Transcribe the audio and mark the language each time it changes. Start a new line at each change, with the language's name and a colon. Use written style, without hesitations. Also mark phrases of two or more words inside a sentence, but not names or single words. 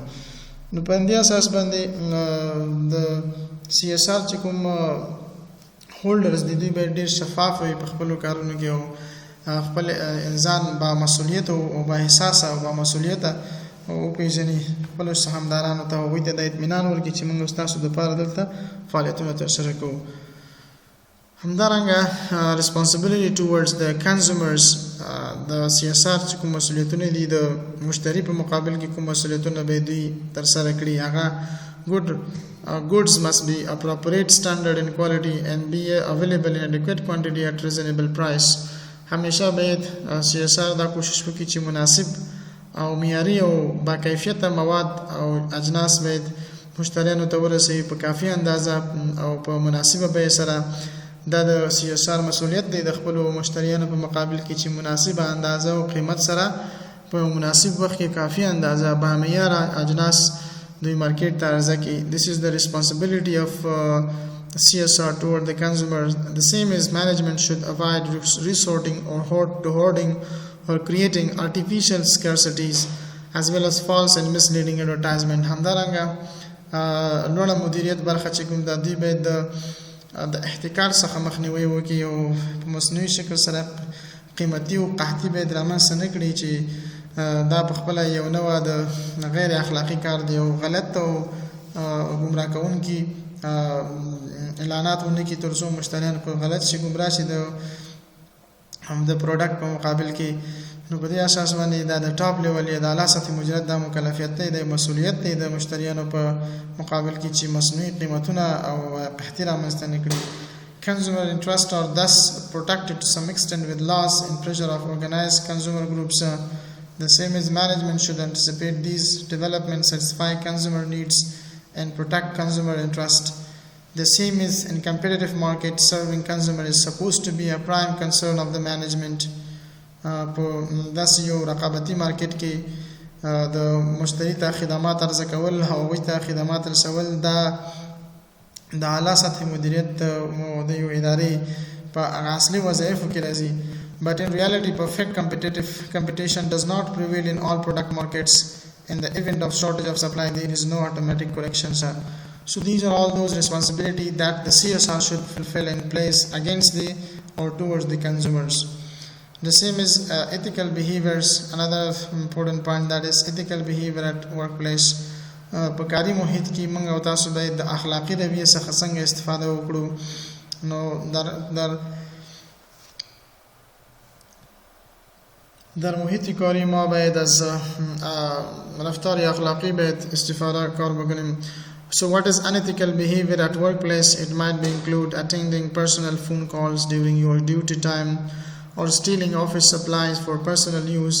Pashto: نو په دې اساس باندې د CSR چې کوم هولډرز دي دوی باید ډېر شفاف وي په خپلو کارونو کې او خپل انسان با مسؤلیت او با احساس او با مسؤلیت او پیژني خپل سهامدارانو ته هغوی ته د اطمینان ورکړي چې موږ ستاسو دپاره دلته فعالیتونه ترسره کوو. همدارنګه
English: responsibility towards the consumers
Pashto: د CSR چې کوم مسؤلیتونه دي د مشتری په مقابل کې کوم مسؤلیتونه به دوی ترسره کړي، هغه
English: goods must be appropriate standard and quality and be available in adequate quantity at reasonable price.
Pashto: همیشه باید CSR دا کوشش وکړي چې مناسب او معیاري او با کیفیته مواد او اجناس باید مشتریانو ته ورسوي په کافي اندازه او په مناسبه بیه سره. دا د CSR مسؤلیت دی د خپلو مشتریانو په مقابل کې چې مناسبه اندازه او قیمت سره په مناسب وخت کې کافي اندازه با معیاره اجناس دوی مارکیټ ته عرضه کړي.
English: This is the responsibility of CSR toward the consumers. The same as management should avoid resorting or hoarding or creating artificial scarcities as well as false and misleading advertisement.
Pashto: همدارنګه لوړه مدیریت برخه چې کوم د دوی باید د احتکار څخه مخنیوي وکړي او په مصنوعي شکل سره قیمتي او قحطي باید رامنځته نه کړي چې دا په خپله یو نوع د غیر اخلاقي کار دی او غلط او ګمراه کوونکي اعلانات ونه کړي ترڅو مشتریان په غلط شي ګمراه شي د پروډکټ په مقابل کې. نو په دې اساس باندې دا د ټاپ لیول یا د اعلی سطحي مدیریت دا مکلفیت دی، د مسؤلیت دی د مشتریانو په مقابل کې چې مصنوعي قیمتونه او قحطي رامنځته نه کړي.
English: Consumer interests are thus protected to some extent with laws and pressure of organized consumer groups. The same as management should anticipate these developments, satisfy consumer needs and protect consumer interest. The same is in competitive market, serving consumer is supposed to be a prime concern of the management.
Pashto: په داسې یو رقابتي مارکیټ کې د مشتری ته خدمات عرضه کول او هغوی ته خدمات رسول دا د اعلی سطحي مدیریت د یو ادارې په اصلي وظایفو کې راځي.
English: But in reality, perfect competition does not prevail in all product markets. In the event of shortage of supply, there is no automatic correction, sir. So these are all those responsibilities that the CSR should fulfill and place against the or towards the consumers. The same is ethical behaviors. Another important point, that is ethical behavior at workplace.
Pashto: په کاري محیط کې موږ او تاسو باید د اخلاقي رویې څخه څنګه استفاده وکړو.
Persian: نو در محیط کاری ما باید از رفتار اخلاقی باید استفاده کار بکنیم.
English: So what is unethical behavior at workplace? It might be include attending personal phone calls during your duty time or stealing office supplies for personal use.